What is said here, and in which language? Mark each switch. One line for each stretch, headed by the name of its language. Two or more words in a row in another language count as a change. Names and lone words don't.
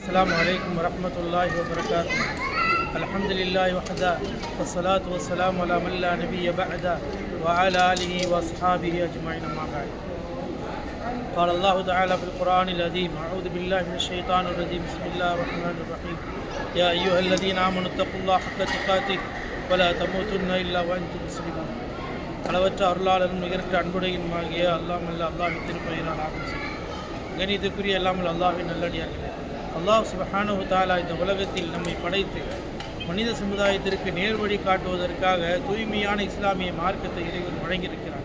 Arabic: السلام عليكم ورحمة الله وبركاته. الحمد لله وحده والصلاة والسلام على من لا نبي بعده وعلى آله وأصحابه أجمعين أما بعد. قال الله تعالى في القرآن العظيم: أعوذ بالله من الشيطان الرجيم. بسم الله الرحمن الرحيم. يا أيها الذين آمنوا اتقوا الله حق تقاته ولا تموتن إلا وأنتم مسلمون.
Tamil: அளவற்ற அருளாளரும் நிகழ்கிற அன்புடையுமாகிய அல்லாஹ்வின் திருப்பெயரால் ஆரம்பிச்சு கணிதக்குரிய அல்லாமல் அல்லாஹ்வின் நல்லடியார்களே,
Arabic: الله سبحانه وتعالى
Tamil: இந்த உலகத்தில் நம்மை படைத்து மனித சமுதாயத்திற்கு நேர்வழி காட்டுவதற்காக தூய்மையான இஸ்லாமிய மார்க்கத்தை இறைவன் வழங்கியிருக்கிறார்.